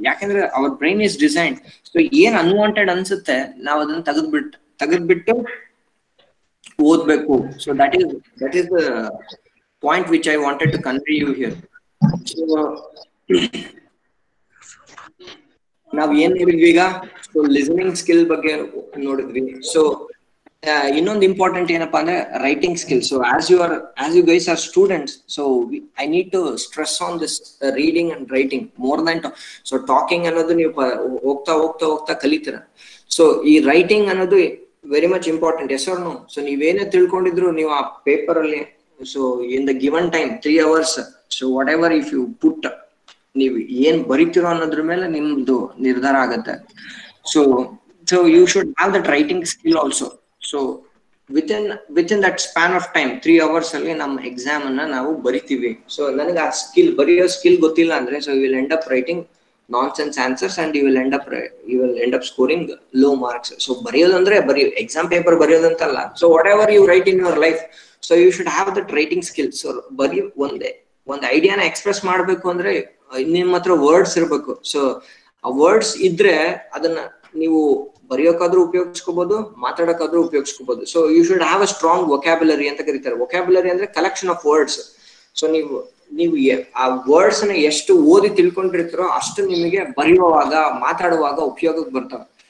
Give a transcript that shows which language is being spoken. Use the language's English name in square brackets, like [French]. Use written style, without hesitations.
[Kannada] ಯಾಕಂದ್ರೆ [English] Our brain is designed. [Kannada] So ಏನ್ unwanted ಅನ್ಸುತ್ತೆ ನಾವು ಅದನ್ನ ತೆಗೆದ್ಬಿಟ್ಟು ಓದ್ಬೇಕು. [English] So that is the point which I wanted to convey you here. [Kannada] So ನಾವ್ ಏನ್ ನೋಡಿದ್ವಿ ಈಗ? ಸೊ ಲಿಸನಿಂಗ್ ಸ್ಕಿಲ್ ಬಗ್ಗೆ ನೋಡಿದ್ವಿ. ಸೊ ಇನ್ನೊಂದು ಇಂಪಾರ್ಟೆಂಟ್ ಏನಪ್ಪಾ ಅಂದ್ರೆ writing skill. [English] so as you guys are students, so I need to stress on this reading and writing more than so talking [Kannada] ಅನ್ನೋದು ನೀವು ಹೋಗ್ತಾ ಕಲಿತೀರ. ಸೊ ಈ ರೈಟಿಂಗ್ ಅನ್ನೋದು [English] Very much important. Yes or no? [Kannada] So ನೀವೇನೇ ತಿಳ್ಕೊಂಡಿದ್ರು ನೀವು ಆ paper ಅಲ್ಲಿ, so [English] in the given time 3 hours, so whatever if you put, [Kannada] ನೀವು ಏನ್ ಬರೀತಿರೋ ಅನ್ನೋದ್ರ ಮೇಲೆ ನಿಮ್ದು ನಿರ್ಧಾರ ಆಗತ್ತೆ. [English] So you should have that writing skill also. So within that span of time 3 hours [Kannada] ಅಲ್ಲಿ ನಮ್ಮ ಎಕ್ಸಾಮ್ ಅನ್ನ ನಾವು ಬರಿತೀವಿ. ಸೊ ನನಗೆ ಆ ಬರೆಯೋ ಸ್ಕಿಲ್ ಗೊತ್ತಿಲ್ಲ ಅಂದ್ರೆ, [English] So you will end up writing nonsense answers and you will end up scoring low marks. So [Kannada] ಬರೆಯೋದಂದ್ರೆ exam paper ಬರೆಯೋದಂತಲ್ಲ. [English] So whatever you write in your life, so you should have that writing skill. [Kannada] So ಒಂದು ಐಡಿಯಾನ express ಮಾಡ್ಬೇಕು ಅಂದ್ರೆ ನಿಮ್ಮ ಹತ್ರ words ಇರ್ಬೇಕು. So ಆ words ಇದ್ರೆ ಅದನ್ನ ನೀವು ಬರೆಯೋಕಾದ್ರೂ ಉಪಯೋಗಿಸ್ಕೋಬಹುದು, ಮಾತಾಡೋಕಾದ್ರೂ ಉಪಯೋಗಿಸ್ಕೋಬಹುದು. [English] so you should have a strong vocabulary [Kannada] ಅಂತ ಕರೀತಾರೆ. ವೊಕ್ಯಾಬುಲರಿ ಅಂದ್ರೆ [English] Collection of words. [Kannada] ಸೊ ನೀವು ಆ ವರ್ಡ್ಸ್ ನ ಎಷ್ಟು ಓದಿ ತಿಳ್ಕೊಂಡಿರ್ತೀರೋ ಅಷ್ಟು ನಿಮಗೆ ಬರೆಯುವಾಗ ಮಾತಾಡುವಾಗ ಉಪಯೋಗಕ್ಕೆ ಬರ್ತವೆ.